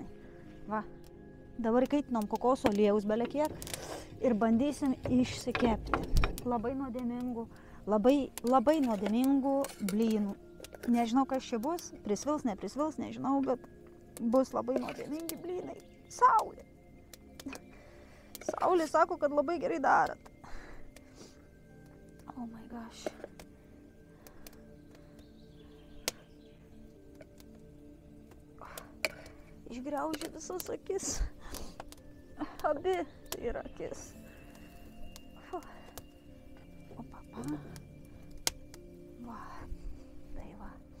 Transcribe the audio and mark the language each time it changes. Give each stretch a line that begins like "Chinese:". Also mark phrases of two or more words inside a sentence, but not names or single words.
Lithuanian: Va, dabar įkaitinom kokoso aliejaus belekiek ir bandysim išsikepti. Labai nuodėmingų, labai nuodėmingų blynų. Nežinau, kas čia bus, prisvils, neprisvils, nežinau, bet bus labai nuodėmingi blynai. Saulė. Saulė sako, kad labai gerai darot.
English: Oh my gosh.
Lithuanian: Išgraužė visas akis. Abi yra akis. O papa. Va. Tai va.